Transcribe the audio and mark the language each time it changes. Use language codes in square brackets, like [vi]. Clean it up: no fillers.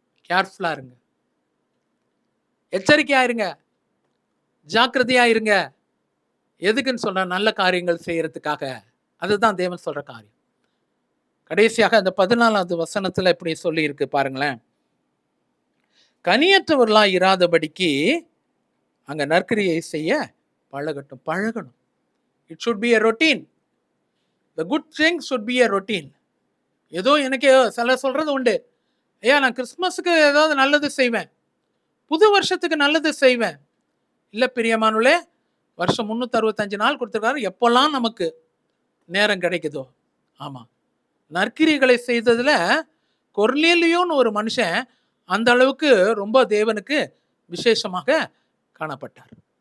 [ta] கேர்ஃபுல்லா இருங்க, எச்சரிக்கையா இருங்க, ஜாக்கிரதையா இருங்க. எதுக்குன்னு சொல்ற? நல்ல காரியங்கள் செய்யறதுக்காக. அதுதான் தேவன் சொல்ற காரியம். கடைசியாக அந்த 14வது வசனத்துல இப்படி சொல்லி இருக்கு பாருங்களேன். கனியற்றவர்களா இராதபடிக்கு அங்க நற்கிரியை செய்ய பழகணும். [en] It should be a routine. The good things should be a routine. [ta] ஏதோ எனக்கு சில சொல்றது உண்டு, ஐயா நான் கிறிஸ்துமஸுக்கு ஏதாவது நல்லது செய்வேன், புது வருஷத்துக்கு நல்லது செய்வேன். இல்ல பிரியமானுளே, வருஷம் 365 நாள் கொடுத்துருக்காரு, எப்பெல்லாம் நமக்கு நேரம் கிடைக்குதோ. ஆமா, நற்கிரிகளை செய்ததுல கொர்நேலியோன்னு ஒரு மனுஷன் அந்த அளவுக்கு ரொம்ப தேவனுக்கு விசேஷமாக காணப்பட்டார்.